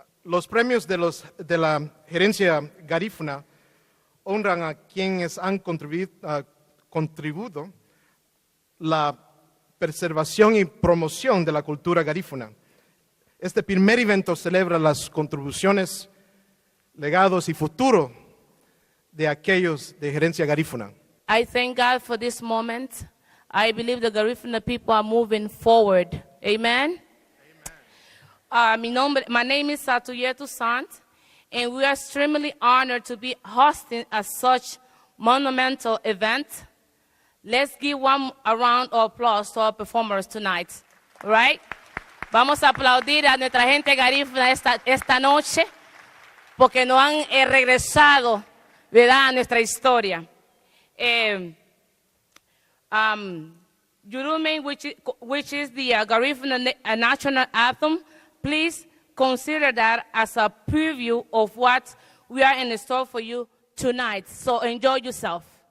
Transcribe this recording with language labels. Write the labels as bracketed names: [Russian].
[Spanish] Los premios de la gerencia Garifuna honran a quienes han contribuido la preservación y promoción de la cultura garífuna. Este primer evento celebra las contribuciones, legados y futuro de aquellos de gerencia Garifuna. [English] I thank God for this moment. I believe the Garifuna people are moving forward. Amen? Amen. My name is Satuyetu Sant, and we are extremely honored to be hosting such monumental event. Let's give a round of applause to our performers tonight. All right? [Spanish] Vamos a aplaudir a nuestra gente garífuna esta noche porque nos han regresado, ¿verdad?, a nuestra historia. [English] Yurumen, which is the Garifuna national anthem, please consider that as a preview of what we are in store for you tonight. So enjoy yourself.